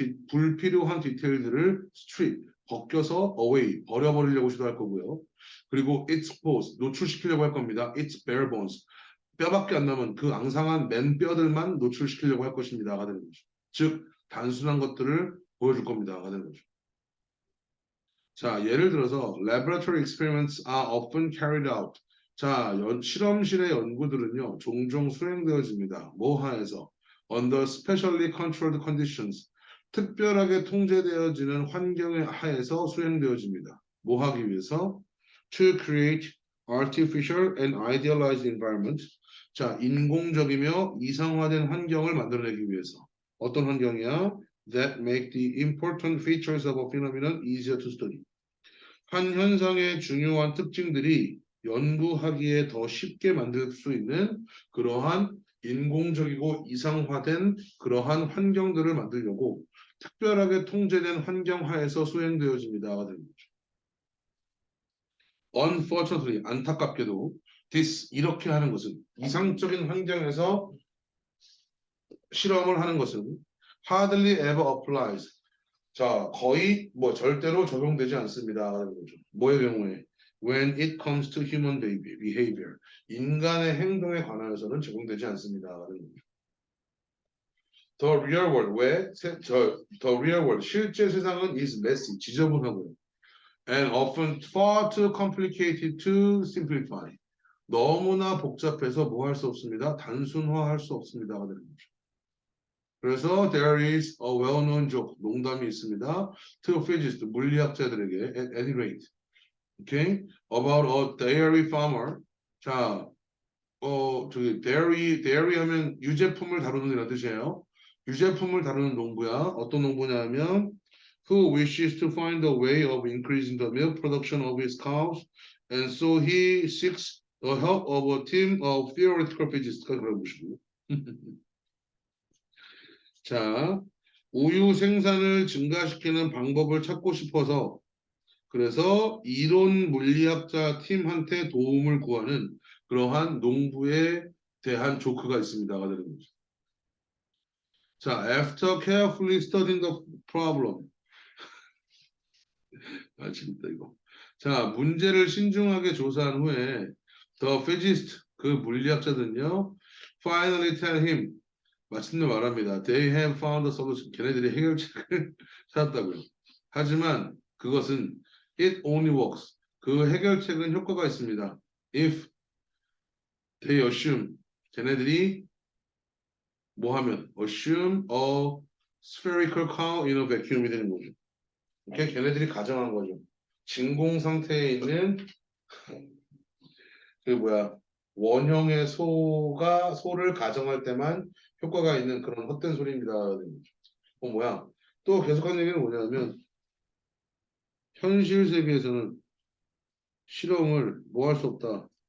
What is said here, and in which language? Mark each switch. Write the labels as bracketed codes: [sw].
[ko] 불필요한 디테일들을 [en] strip, [ko] 벗겨서 [en] away, [ko] 버려버리려고 시도할 거고요. 그리고 [en] expose, [ko] 노출시키려고 할 겁니다. [en] Its bare bones. [ko] 뼈밖에 안 남은 그 앙상한 맨뼈들만 노출시키려고 할 것입니다가 되는 거죠. 즉, 단순한 것들을 보여줄 겁니다가 되는 거죠. 자, 예를 들어서 [en] laboratory experiments are often carried out. [ko] 자, 실험실의 연구들은요, 종종 수행되어집니다. 뭐 하에서? [en] Under specially controlled conditions. [ko] 특별하게 통제되어지는 환경의 하에서 수행되어집니다. 뭐 하기 위해서? [en] To create artificial and idealized environment. [ko] 자, 인공적이며 이상화된 환경을 만들어내기 위해서. 어떤 환경이야? [en] That make the important features of a phenomenon easier to study. [ko] 한 현상의 중요한 특징들이 연구하기에 더 쉽게 만들 수 있는 그러한 인공적이고 이상화된 그러한 환경들을 만들려고 특별하게 통제된 환경 하에서 수행되어집니다가 되는 거죠. [en] Unfortunately, [ko] 안타깝게도 [en] this [ko] 이렇게 하는 것은 이상적인 환경에서 실험을 하는 것은 [en] hardly ever applies. [ko] 자, 거의 뭐 절대로 적용되지 않습니다. 라는 거죠. 뭐의 경우에? [en] When it comes to human behavior. [ko] 인간의 행동에 관하여서는 적용되지 않습니다. 라는 거죠. [en] The real world. [ko] 왜? [en] The real world. [ko] 실제 세상은 [en] is messy. [ko] 지저분하고요. [en] And often far too complicated to simplify. [ko] 너무나 복잡해서 뭐 할 수 없습니다. 단순화할 수 없습니다가 되는 거죠. 그래서 [en] there is a well-known joke, [ko] 농담이 있습니다. [en] To physicists, [ko] 물리학자들에게 [en] at any rate, okay, about a dairy farmer. [ko] 자, 저기 dairy 하면 유제품을 다루는 이런 뜻이에요. 유제품을 다루는 농부야. 어떤 농부냐면 [en] who wishes to find a way of increasing the milk production of his cows, and so he seeks the help of a team of theoretical physicists. [ko] 그런 것이고. 자, 우유 생산을 증가시키는 방법을 찾고 싶어서 그래서 이론 물리학자 팀한테 도움을 구하는 그러한 농부에 대한 조크가 있습니다가 되는 거죠. [en] 자, after carefully studying the problem. [ko] 아, 재밌다 이거. 자, 문제를 신중하게 조사한 후에 [en] the physicist, [ko] 그 물리학자들은요, [en] finally tell him, [ko] 마침내 말합니다. [en] They have found a solution. [ko] 걔네들이 해결책을 찾았다고요. 하지만 그것은 [en] it only works. [ko] 그 해결책은 효과가 있습니다. [en] If they assume. [ko] 걔네들이 뭐 하면? [en] Assume a spherical cow in a vacuum이 [ko] 되는 거죠. 이렇게 걔네들이 가정한 거죠. 진공 상태에 있는 그 원형의 소를 가정할 때만 효과가 있는 그런 헛된 소리입니다. 또 계속한 얘기는 뭐냐면 현실 세계에서는 실험을 뭐 할 수 없다.